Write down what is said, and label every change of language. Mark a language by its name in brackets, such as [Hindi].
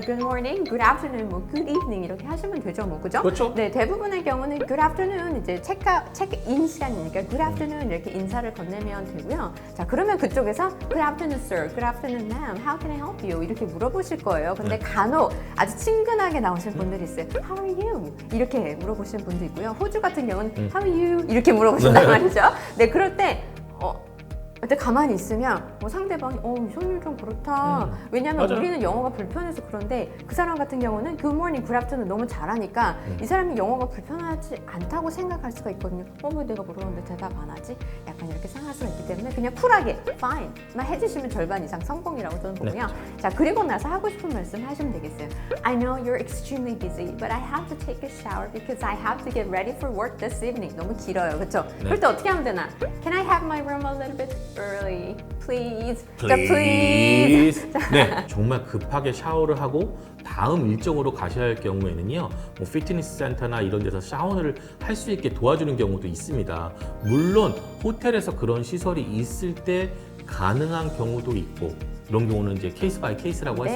[English] Good morning, good afternoon, 뭐 good evening [Korean] 이렇게 하시면 되죠, 뭐 그죠? 그렇죠. 네, 대부분의 경우는 [English] good afternoon [Korean] 이제 체크인 시간이니까 good afternoon 이렇게 인사를 건네면 되고요. 자, 그러면 그쪽에서 [English] good afternoon, sir, good afternoon, ma'am, how can I help you [Korean] 이렇게 물어보실 거예요. 근데 간혹 아주 친근하게 나오신 분들이 있어요. [English] How are you? [Korean] 이렇게 물어보시는 분도 있고요. 호주 같은 경우는 [English] How are you? [Korean] 이렇게 물어보신단 말이죠. 네, 그럴 때 근데 가만히 있으면 상대방이 이성률 좀 그렇다. 왜냐면 맞아요. 우리는 영어가 불편해서 그런데 그 사람 같은 경우는 [English] good morning, good afternoon [Korean] 너무 잘하니까 이 사람이 영어가 불편하지 않다고 생각할 수가 있거든요. 왜 내가 물어봤는데 대답 안 하지? 약간 이렇게 생각할 수가 있기 때문에 그냥 쿨하게 fine만 해주시면 절반 이상 성공이라고 저는 보고요. 자, 그리고 나서 하고 싶은 말씀 하시면 되겠어요. [English] I know you're extremely busy, but I have to take a shower because I have to get ready for work this evening. [Korean] 너무 길어요, 그렇죠? 그럴 때 어떻게 하면 되나? [English] Can I have my room a little bit early, please? [Korean] 자, please. 네, 정말 급하게 샤워를 하고 다음 일정으로 가셔야 할 경우에는요, 뭐 피트니스 센터나 이런 데서 샤워를 할 수 있게 도와주는 경우도 있습니다. 물론 호텔에서 그런 시설이 있을 때 가능한 경우도 있고. 이런 경우는 이제 케이스 바이 케이스라고 할 수